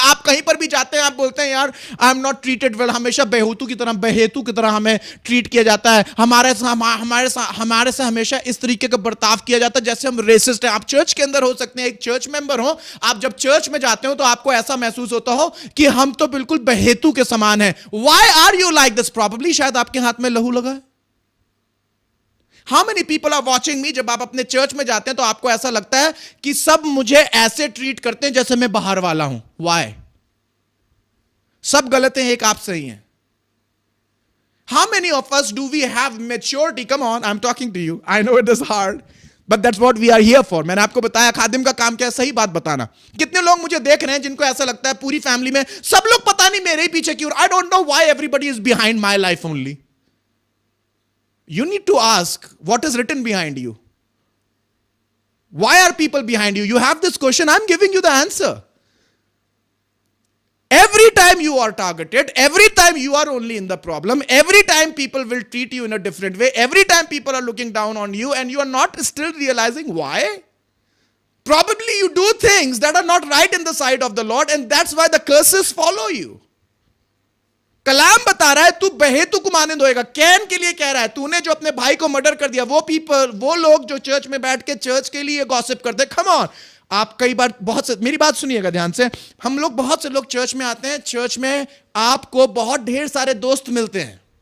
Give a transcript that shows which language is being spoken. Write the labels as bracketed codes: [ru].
[hi] आप कहीं पर भी जाते हैं, आप बोलते हैं यार [en] I am not treated well, [hi] हमेशा बहेतु की तरह हमें ट्रीट किया जाता है, हमारे से हमेशा इस तरीके का बर्ताव किया जाता है जैसे हम रेसिस्ट हैं। आप चर्च के अंदर हो सकते हैं, एक चर्च मेंबर हो, आप जब चर्च में जाते हो तो आपको ऐसा महसूस होता हो कि हम तो बिल्कुल बहेतु के समान है। [en] Why are you like this? [hi] Probably शायद आपके हाथ में लहू लगा है, [en] How many people are watching me? [hi] जब आप अपने चर्च में जाते हैं तो आपको ऐसा लगता है कि सब मुझे ऐसे ट्रीट करते हैं जैसे मैं बाहर वाला हूं. वाई? सब गलत हैं, एक आप सही हैं. [en] How many of us do we have maturity? Come on, I'm talking to you. I know it is hard, but that's what we are here for. [hi] मैंने आपको बताया खादिम का काम क्या है, सही बात बताना. कितने लोग मुझे देख रहे हैं जिनको ऐसा लगता है पूरी फैमिली में सब लोग पता नहीं मेरे ही पीछे क्यों. [en] I don't know why everybody is behind my life only. You need to ask what is written behind you. Why are people behind you? You have this question, I'm giving you the answer. Every time you are targeted, every time you are only in the problem, every time people will treat you in a different way, every time people are looking down on you and you are not still realizing why. Probably you do things that are not right in the sight of the Lord and that's why the curses follow you. [hi] कलाम बता रहा है तू बहेतु को मानंद होएगा. Can के लिए कह रहा है तूने जो अपने भाई को मर्डर कर दिया, वो लोग जो चर्च में बैठ के चर्च के लिए गॉसिप करते. Come on. आप कई बार बहुत से, मेरी बात सुनिएगा ध्यान से, हम लोग बहुत से लोग चर्च में आते हैं, चर्च में आपको बहुत ढेर सारे दोस्त मिलते हैं.